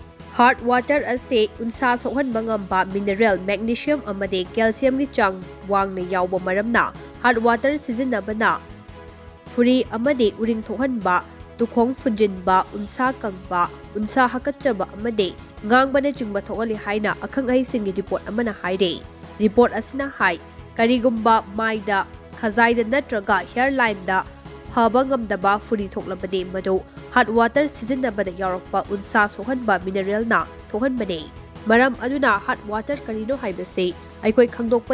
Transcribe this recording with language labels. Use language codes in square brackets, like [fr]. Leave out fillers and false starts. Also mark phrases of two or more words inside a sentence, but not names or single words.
[en] Hard water [mni] ase unsa sohanba ngamba mineral magnesium amade calcium gi chang wangna yawba maramna [en] hard water [mni] sizinabana furi amade uring thohanba tukhong funjinba unsa kangba unsa hakatchaba amade ngangbana chingba thogali haina akhang ai singi report amana haire report asina hai karigumba maida khazaida natraga hairline da phaba ngamdaba furi thoklabade madu [en] hot water [mni] sizinabada yarakpa unsa sohanba mineral na thohanbane maram aduna [en] hot water [mni] karino haibase aikoi khangdokpa